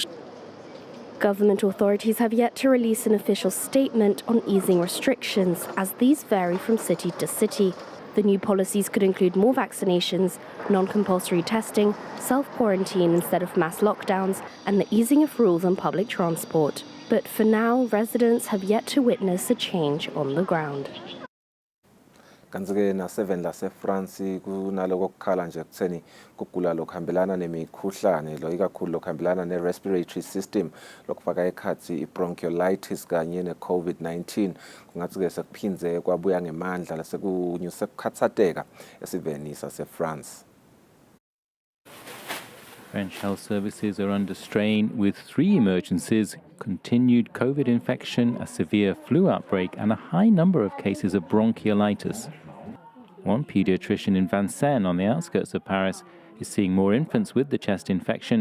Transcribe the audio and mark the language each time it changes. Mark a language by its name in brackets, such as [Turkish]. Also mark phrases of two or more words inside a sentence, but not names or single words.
[English] Government authorities have yet to release an official statement on easing restrictions, as these vary from city to city. The new policies could include more vaccinations, non-compulsory testing, self-quarantine instead of mass lockdowns, and the easing of rules on public transport. But for now, residents have yet to witness a change on the ground. [Swati] Kanti-ke na-7 lase-France kunaloko kukhala nje kutheni kugula lokuhambelana nemikhuhlane lo ikakhulu lokuhambelana ne- [English] respiratory system [Swati] lokufaka ekhathi i-bronchiolitis kanye ne-COVID-19 kungathi-ke sekuphinze kwabuya ngemandla lasekunyuse kukhathateka esiveni sase-France. [English] French health services are under strain with 3 emergencies, continued COVID infection, a severe flu outbreak, and a high number of cases of bronchiolitis. One pediatrician in Vincennes, on the outskirts of Paris, is seeing more infants with the chest infection.